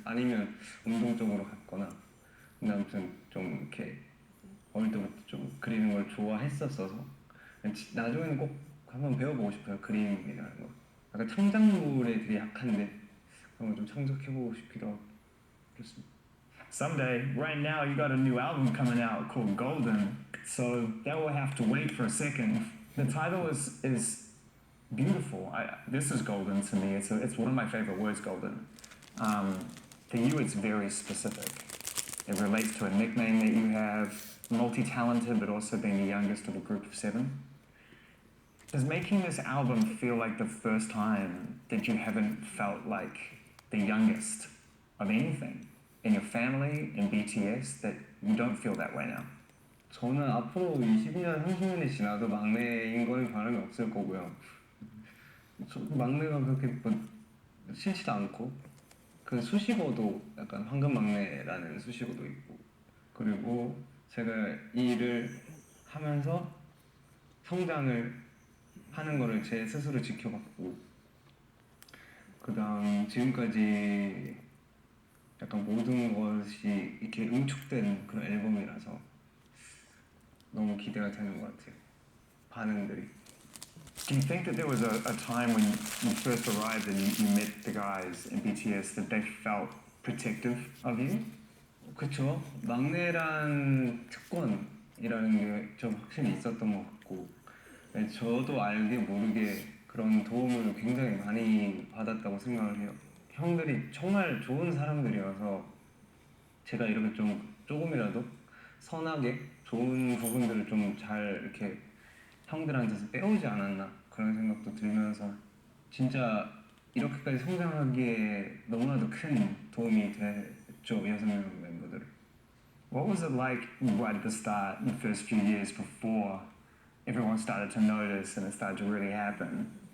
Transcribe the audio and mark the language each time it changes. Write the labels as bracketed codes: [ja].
[ko] 아니면 운동 쪽으로 갔거나. 근데 아무튼 좀 이렇게 어릴 때부터 좀 그리는 걸 좋아했었어서 나중에는 꼭 한번 배워보고 싶어요. 그림이라는 거. 약간 창작물에 되게 약한데 그런 걸 좀 창작해보고 싶기도 하고 그렇습니다. [en] Someday, right now, you got a new album coming out called Golden, so that will have to wait for a second. The title is beautiful. This is golden to me. It's one of my favorite words, golden. For you, it's very specific. It relates to a nickname that you have, multi-talented, but also being the youngest of a group of 7. Does making this album feel like the first time that you haven't felt like the youngest of anything? In your family, in BTS, that you don't feel that way now? [ko] 저는 앞으로 20년, 30년이 지나도 막내인 거는 변함이 없을 거고요. 막내가 그렇게 뭐 싫지도 않고 그 수식어도 약간 황금 막내라는 수식어도 있고 그리고 제가 이 일을 하면서 성장을 하는 거를 제 스스로 지켜봤고 그 다음 지금까지 약간 모든 것이 이렇게 응축된 그런 앨범이라서 너무 기대가 되는 것 같아요. 반응들이. [en] Do you think that there was a time when you first arrived and you met the guys in BTS that they felt protective of you? [ko] 그쵸. 막내란 특권이라는 게 좀 확실히 있었던 것 같고 저도 알게 모르게 그런 도움을 굉장히 많이 받았다고 생각을 해요. 형들이 정말 좋은 사람들이어서 제가 이렇게 좀 조금이라도 선하게 좋은 부분들을 좀 잘 이렇게 형들한테서 빼오지 않았나 그런 생각도 들면서 진짜 이렇게까지 성장하기에 너무나도 큰 도움이 됐죠. 6명 멤버들. [en] What was it like right at the start, the first few years before everyone started to notice and it started to really happen?